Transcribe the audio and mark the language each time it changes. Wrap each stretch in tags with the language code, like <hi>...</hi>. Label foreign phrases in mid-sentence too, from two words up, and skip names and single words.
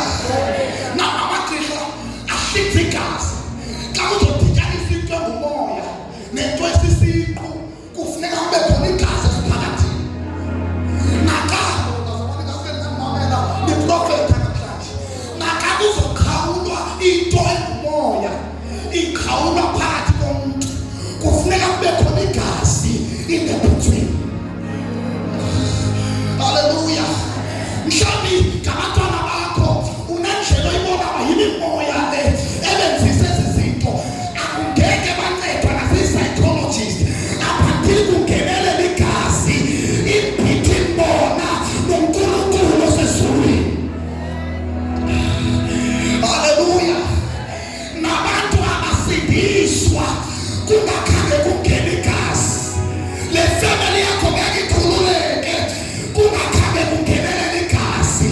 <xh>Now amagqirha ahlinza igazi xa uzodityanisa into engumoya nento esisiqu kufuneka kube khona igazi esiphakathini. Nakuzokhawulwa into engumoya ikhawulwa phakathi komuntu kufuneka kube khona igazi</xh> <en>in the between.</en> <xh>Hallelujah. Mhlawumbi ngabantwana bakho unendlela oyibona yimimoya le ebenzisa ezi zinto akungeke bancedwa nasi-psychologist aphathile kungenelela igazi in-between bona noNkulunkulu osezulwini. Hallelujah. Nabantu abasindiswa kungakhange kungene igazi. Le family yakho ngeke ikhululeke kungakhange kungenelela igazi.</xh>